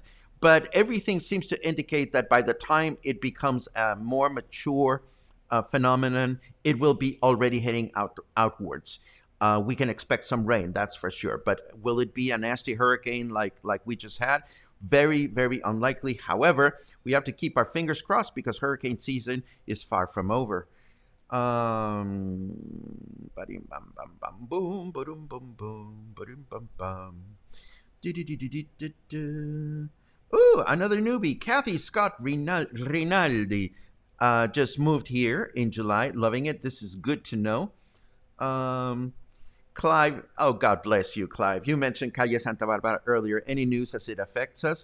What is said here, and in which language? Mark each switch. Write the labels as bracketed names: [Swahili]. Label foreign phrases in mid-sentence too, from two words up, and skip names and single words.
[English] But everything seems to indicate that by the time it becomes a more mature phenomenon, it will be already heading outwards. We can expect some rain, that's for sure. But will it be a nasty hurricane like we just had? Very, very unlikely. However, we have to keep our fingers crossed because hurricane season is far from over. Ba-dim bam bam bam boom, ba-dum bum boom, ba-dum bum bum. Do-do-do-do-do-do. Ooh, another newbie. Kathy Scott Rinaldi just moved here in July. Loving it. This is good to know. Um, Clive, oh, God bless you, Clive. You mentioned Calle Santa Barbara earlier. Any news as it affects us?